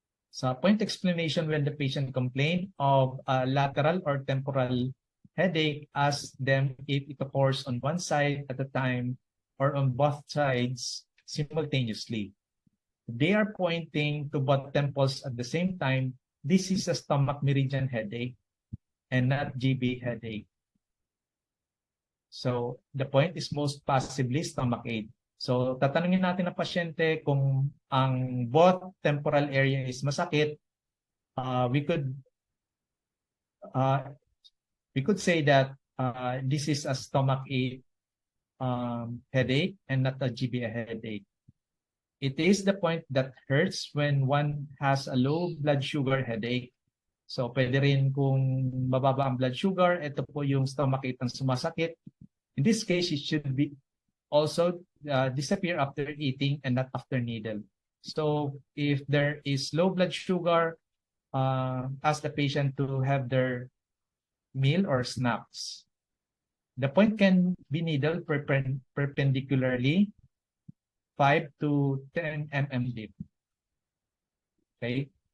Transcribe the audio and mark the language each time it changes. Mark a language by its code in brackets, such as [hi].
[en] Sa point explanation, when the patient complained of a lateral or temporal headache, ask them if it occurs on one side at a time or on both sides simultaneously. They are pointing to both temples at the same time. This is a stomach meridian headache and not GB headache. So the point is most possibly stomach ache. [tl] So tatanungin natin ang pasyente kung ang both temporal area is masakit. [en] We could say that this is a stomach ache headache and not a GB headache. It is the point that hurts when one has a low blood sugar headache. [tl] So pwede rin kung mababa ang blood sugar, ito po yung stomach ache ang sumasakit. [en] In this case, it should be also disappear after eating and not after needle. So if there is low blood sugar, ask the patient to have their meal or snacks. The point can be needled perpendicularly 5 to 10 mm deep. Okay.